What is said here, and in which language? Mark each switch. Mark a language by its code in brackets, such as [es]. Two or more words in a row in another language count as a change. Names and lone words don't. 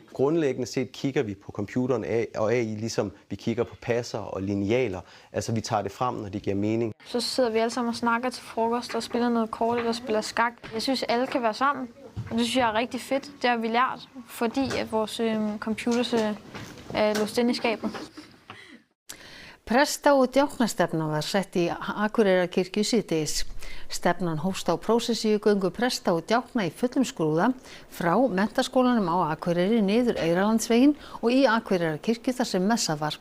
[da] Grundlæggende set kigger vi på computeren og AI, ligesom vi kigger på passer og linealer. Altså vi tager det frem, når det giver mening. Så sidder vi alle sammen og snakker til frokost og spiller noget kort eller spiller skak. Jeg synes, alle kan være sammen, og det synes jeg er rigtig fedt. Det har vi lært, fordi at vores computers er låst inde i skabet. [is] Presta- og djáknastefnan var sett í Akureyrarkirkju síðdegis. Stefnan hófst á prósessíugöngu presta og djákna í fullum skrúða frá menntaskólanum á Akureyri niður Eyrarlandsveginn og í Akureyrarkirkju þar sem messað var.